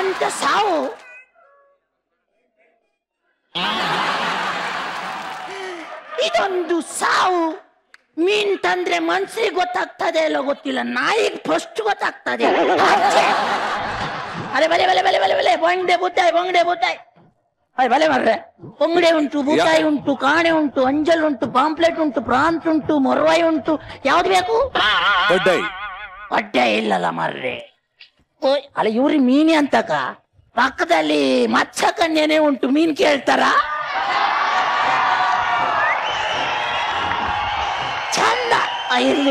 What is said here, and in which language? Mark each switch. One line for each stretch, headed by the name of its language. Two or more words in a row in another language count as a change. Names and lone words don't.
Kannada: ಸಾವು. ಇದೊಂದು ಸಾವು. ಮೀನ್ ತಂದ್ರೆ ಮನ್ಸಿಗೆ ಗೊತ್ತಾಗ್ತದೆ ಇಲ್ಲ ಗೊತ್ತಿಲ್ಲ, ನಾಯಿಗೆ ಫಸ್ಟ್ ಗೊತ್ತಾಗ್ತದೆ.
Tulu: ಅರೆ ಬಲೆ ಬಲೆ ಬಲೆ ಬಲೆ ಬಲೆ ಬಂಗಡೆ ಬೂತಾಯಿ ಬಂಗಡೆ ಬೂತಾಯಿ. ಅರೆ ಬಲೆ ಮಾರ್ರೆ, ಬಂಗಡೆ ಉಂಟು, ಬೂತಾಯಿ ಉಂಟು, ಕಾಣೆ ಉಂಟು, ಅಂಜಲ್ ಉಂಟು, ಪಾಂಪ್ಲೆಟ್ ಉಂಟು, ಪ್ರಾನ್ಸ್ ಉಂಟು, ಮೊರವಾಯಿ ಉಂಟು.
Kannada: ಯಾವ್ದು ಬೇಕು?
Tulu: ಬಡ್ಡೆ ಇಲ್ಲಲ್ಲ ಮಾರ್ರೆ.
Kannada: ಓಯ್ ಅಲ್ಲ ಇವ್ರಿ ಮೀನಿ ಅಂತಕ ಪಕ್ಕದಲ್ಲಿ ಮತ್ಸ್ಯ ಕನ್ಯೆನೇ ಉಂಟು, ಮೀನ್ ಕೇಳ್ತಾರ? ಚಂದ ಇರ್ಲಿ.